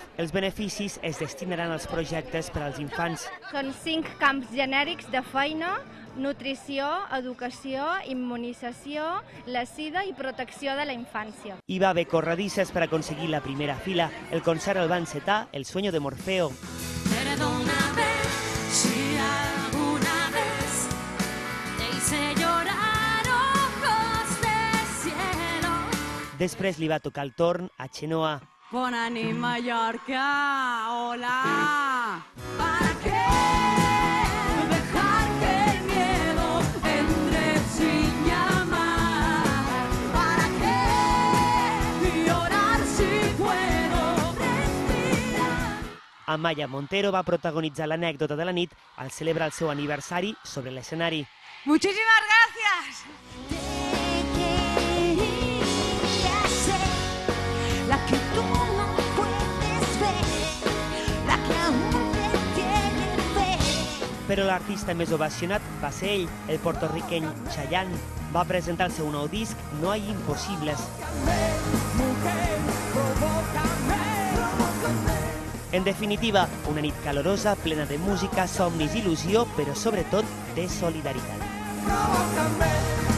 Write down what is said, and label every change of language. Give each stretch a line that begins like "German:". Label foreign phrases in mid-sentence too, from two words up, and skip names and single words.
Catalan: Els beneficis es destinaran als projectes per als infants. Són 5 camps genèrics de feina: nutrició, educació, immunització, la sida i protecció de la infància. Hi va haver corredisses per aconseguir la primera fila. El concert el va encetar El sueño de Morfeo.
Spanish: Perdóname si alguna vez te hice llorar ojos de cielo.
Catalan: Després li va tocar el torn a Xenoa. Bona nit, Mallorca. Hola.
Spanish: ¿Para qué dejar que el miedo entre sin llamar? ¿Para qué llorar si puedo respirar?
Catalan: Amaya Montero va protagonitzar l'anècdota de la nit al celebrar el seu aniversari sobre l'escenari.
Spanish: Muchísimas gracias. La que tú no puedes ver, la que aún te tiene fe.
Catalan: Però l'artista més ovacionat va ser ell, el porto-riqueny Chayanne. Va presentar el seu nou disc No hay imposibles. En definitiva, una nit calorosa, plena de música, somnis i il·lusió, però sobretot de solidaritat.